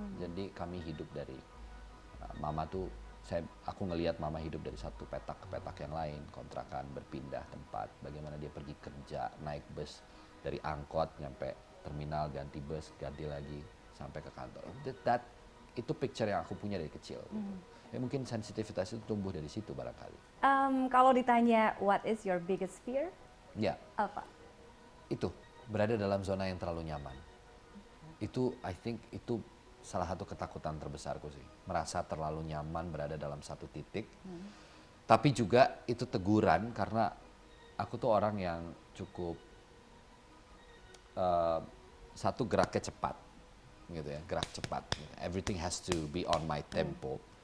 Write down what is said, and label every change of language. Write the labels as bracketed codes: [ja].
[id] Jadi kami hidup dari mama tuh, aku ngelihat mama hidup dari satu petak ke petak yang lain, kontrakan, berpindah tempat, bagaimana dia pergi kerja, naik bus dari angkot nyampe terminal, ganti bus, ganti lagi sampai ke kantor. Itu picture yang aku punya dari kecil. Gitu. Ya mungkin sensitivitas itu tumbuh dari situ barangkali. Kalau ditanya [en] what is your biggest fear? [id] Ya, Apa? itu berada dalam zona yang terlalu nyaman. Itu [en] I think [id] itu salah satu ketakutan terbesarku sih. Merasa terlalu nyaman berada dalam satu titik. Tapi juga itu teguran karena aku tuh orang yang cukup satu geraknya cepat, gitu ya, gerak cepat. [en] Everything has to be on my tempo.